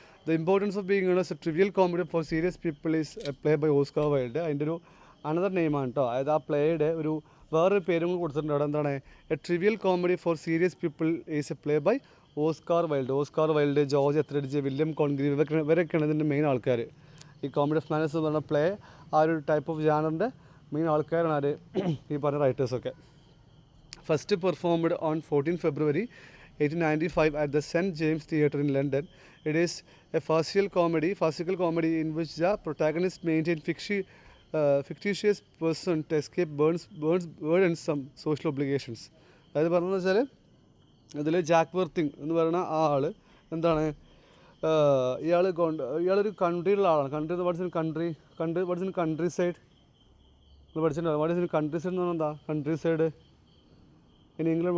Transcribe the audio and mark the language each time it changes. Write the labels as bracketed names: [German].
[English] The importance of being as a trivial comedy for serious people is a play by Oscar Wilde. [Malayalam] അതിൻ്റെ ഒരു another നെയിമാണ് കേട്ടോ. അതായത് ആ പ്ലേയുടെ ഒരു വേറൊരു പേരും കൂടി കൊടുത്തിട്ടുണ്ട്. അവിടെ എന്താണ്, [English] a trivial comedy for serious people is a play by Oscar Wilde, [Malayalam] George എത്രിഡ്ജ്, William Congreve, ഇവരൊക്കെയാണ് ഇതിൻ്റെ മെയിൻ ആൾക്കാർ. ഈ കോമഡി ഓഫ് മാനേഴ്സ് എന്ന് പറഞ്ഞ പ്ലേ ആ ഒരു ടൈപ്പ് ഓഫ് ജാനറിൻ്റെ മെയിൻ ആൾക്കാരാണ് ആര്, ഈ പറഞ്ഞ റൈറ്റേഴ്സൊക്കെ. [English] First performed on 14 February 1895 at the St. James Theatre in London. It is a farcical comedy in which the protagonist maintains fictitious person to escape burdens some social obligations. [Malayalam] അതായത് പറഞ്ഞതെന്ന് വെച്ചാൽ ഇതിൽ Jack വർത്തിങ് എന്ന് പറയുന്ന ആ ആൾ എന്താണ്, ഇയാളൊരു കൺട്രിയിലുള്ള ആളാണ്. [English] what's in countryside [Malayalam] പഠിച്ചിട്ടുണ്ടോ? [English] what is in countryside [Malayalam] എന്ന് പറഞ്ഞാൽ എന്താ [English] Countryside in England?